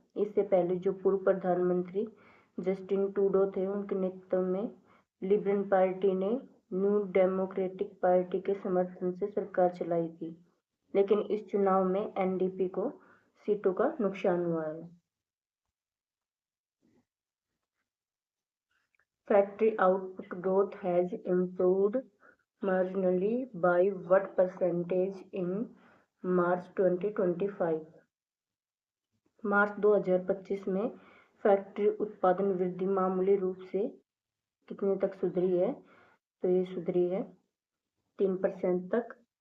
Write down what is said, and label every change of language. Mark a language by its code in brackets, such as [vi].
[hi] इससे पहले जो पूर्व प्रधानमंत्री जस्टिन ट्रूडो थे, उनके नेतृत्व में लिबरल पार्टी ने न्यू डेमोक्रेटिक पार्टी के समर्थन से सरकार चलाई थी, लेकिन इस चुनाव में एनडीपी को सीटों का नुकसान हुआ है। [en] Factory output growth has improved marginally by what percentage in March 2025? [hi] मार्च 2025 में फैक्ट्री उत्पादन वृद्धि मामूली रूप से कितने तक सुधरी है? तो ये सुधरी है 3% तक।